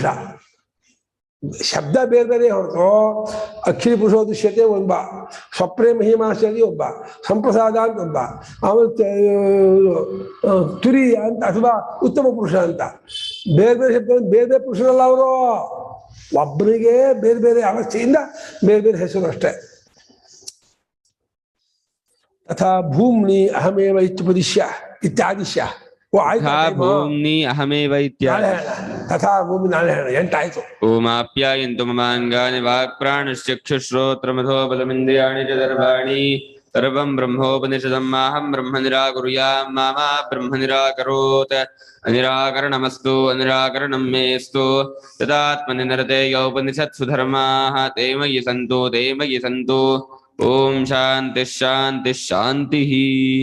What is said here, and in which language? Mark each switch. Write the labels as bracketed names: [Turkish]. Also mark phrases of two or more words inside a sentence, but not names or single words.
[Kannada] ಶಬ್ದ ಬೇರೆ ಬೇರೆ ಹೊರತು [Sanskrit] ಅಕ್ಷಿ ಪುರುಷೋ ದೃಶ್ಯತೆ [Kannada] ಒಬ್ಬ, [Sanskrit] ಸ್ವಪ್ನೇ ಮಹಿಮಾಶ್ಚರ್ಯ [Kannada] ಒಬ್ಬ, ಸಂಪ್ರಸಾದ ಅಂತ ಒಬ್ಬ, ಆಮೇಲೆ ತುರಿಯ ಅಂತ ಅಥವಾ ಉತ್ತಮ ಪುರುಷ ಅಂತ ಬೇರೆ ಬೇರೆ ಶಬ್ದ, ಬೇರೆ ಬೇರೆ ಪುರುಷರಲ್ಲ ಅವರು. ಒಬ್ಬನಿಗೆ ಬೇರೆ ಬೇರೆ ಅವಸ್ಥೆಯಿಂದ ಬೇರೆ ಬೇರೆ ಹೆಸರು ಅಷ್ಟೇ. [Sanskrit] ತಥಾ ಭೂಮ್ನಿ ಅಹಮೇವ ಇತ್ಯುಪದಿಶ್ಯ ಇತ್ಯಾದಿಶ್ಯ. ಭೂಮ್ನಿ ಅಹಮೇವ ಇತ್ಯಾದಿ. ತಥಾ ಭೂಮಿ [Kannada] ನಾಳೆ ಹೇಳ 8 ಆಯ್ತು. [Sanskrit] ಓಮಾಪ್ಯಾಯಂತು ಮಮಾಂಗಾನಿ ವಾಕ್ ಪ್ರಾಣಶ್ಚಕ್ಷುಶ್ರೋತ್ರಮಥೋ ಬಲಮಿಂದ್ರಿಯಾಣಿ ಚ ಸರ್ವಾಣಿ सर्वं ब्रह्मोपनिषदं माहं ब्रह्म निराकुर्यां मा ब्रह्म निराकरोत् अनिराकरणमस्तु अनिराकरणं मेस्तु तदात्मनि नरते यौपनिषत्सु धर्माः ते मयि सन्तु ॐ शान्तिः शान्तिः शान्तिः।